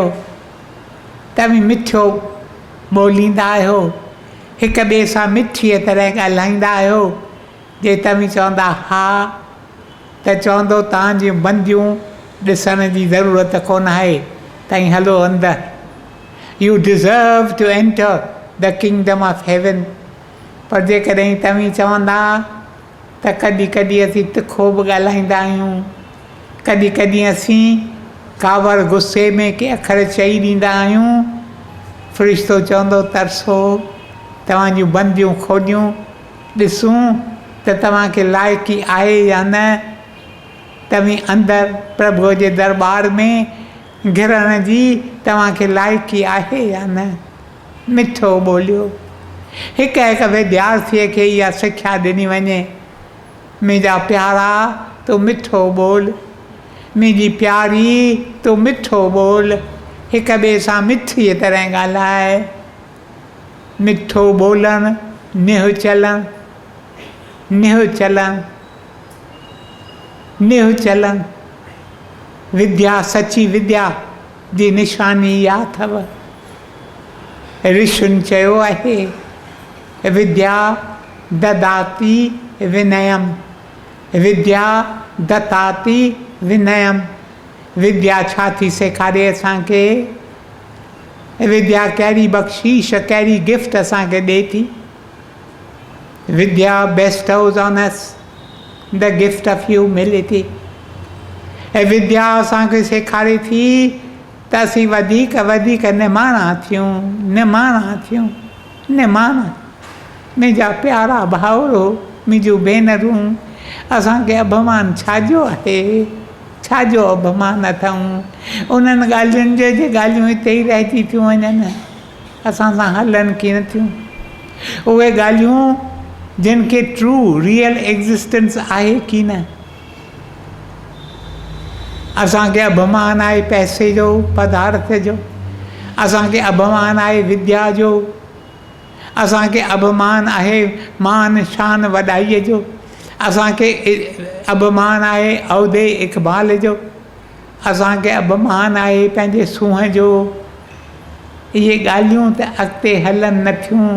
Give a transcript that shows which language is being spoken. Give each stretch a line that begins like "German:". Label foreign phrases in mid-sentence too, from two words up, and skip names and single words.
Sindhi: तव्हीं मिठो ॿोलींदा आहियो? हिक ॿिए सां मिठीअ तरह ॻाल्हाईंदा आहियो? जे तव्हीं चवंदा हा, त चवंदो तव्हांजियूं बंदियूं ॾिसण जी ज़रूरत कोन आहे, तव्हीं हलो अंदरि।
English: You deserve to enter the kingdom of heaven.
Sindhi: पर जेकॾहिं तव्हीं चवंदा त कॾहिं कॾहिं असीं तिखो बि ॻाल्हाईंदा आहियूं, कॾहिं कॾहिं असीं कावर गुस्से में के अखर चई ॾींदा आहियूं, फ़रिश्तो चवंदो तरसो, तव्हांजूं बंदियूं खोलियूं, ॾिसूं त तव्हांखे लाइक़ी आहे या न। तव्हीं अंदरि प्रभुअ जे दरबार में घिरण जी तव्हांखे लाइक़ी आहे या न? मिठो ॿोलियो। हिकु हिकु विद्यार्थीअ खे इहा सिख्या ॾिनी वञे, मुंहिंजा प्यारा तूं मिठो ॿोल, मुंहिंजी प्यारी तूं मिठो ॿोल, हिक ॿिए सां मिठीअ तरह ॻाल्हाए। मिठो ॿोलणु, निह चलणु, निह चलणु, निह चलणु। विद्या, सची विद्या जी निशानी इहा अथव। ऋषियुनि चयो आहे,
Sanskrit: विद्या ददाति विनयम, विद्या दत्ताति विनयम।
Sindhi: विद्या छा थी सेखारे असांखे? विद्या कहिड़ी बख़्शीश, कहिड़ी गिफ्ट असांखे ॾिए थी?
English: Vidya bestows on us the gift of humility.
Sindhi: ऐं विद्या असांखे सेखारे थी त असीं वधीक वधीक निमाणा थियूं, निमाणा थियूं, निमाणा। मुंहिंजा प्यारा भाउरो, मुंहिंजूं भेनरूं, असांखे अभिमान छाजो आहे? छाजो अभिमान अथऊं? उन्हनि ॻाल्हियुनि जे ॻाल्हियूं हिते ई रहिजी थियूं वञनि, असां सां हलनि कीअं थियूं? उहे ॻाल्हियूं जिन खे
English: true real existence
Sindhi: आहे की न? असांखे अभिमान आहे पैसे जो, पदार्थ जो, असांखे अभिमान आहे विद्या जो, असांखे अभिमान आहे मान शान वॾाईअ जो, असांखे अभिमान आहे उहिदे इक़बाल जो, असांखे अभिमान आहे पंहिंजे सूंहं जो। इहे ॻाल्हियूं त अॻिते हलनि नथियूं।